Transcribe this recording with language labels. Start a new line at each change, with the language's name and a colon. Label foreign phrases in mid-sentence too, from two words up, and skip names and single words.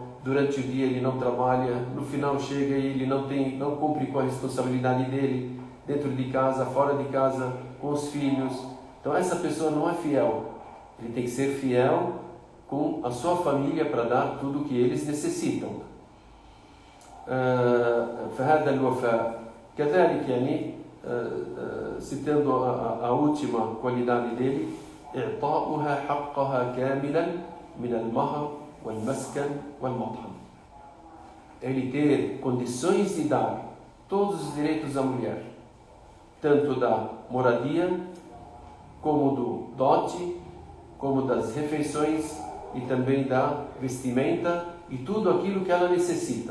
Portuguese: Durante o dia ele não trabalha, no final chega e ele não cumpre com a responsabilidade dele, dentro de casa, fora de casa, com os filhos. Então essa pessoa não é fiel. Ele tem que ser fiel com a sua família para dar tudo o que eles necessitam.
Arabic: فهذا الوفاء كذلك يعني
Portuguese: citando a última qualidade dele,
Arabic: إعطاؤها حقها كاملا من المهر والمسكن والمطعم.
Portuguese: Ele ter condições de dar todos os direitos à mulher, tanto da moradia, como do dote, como das refeições e também da vestimenta e tudo aquilo que ela necessita.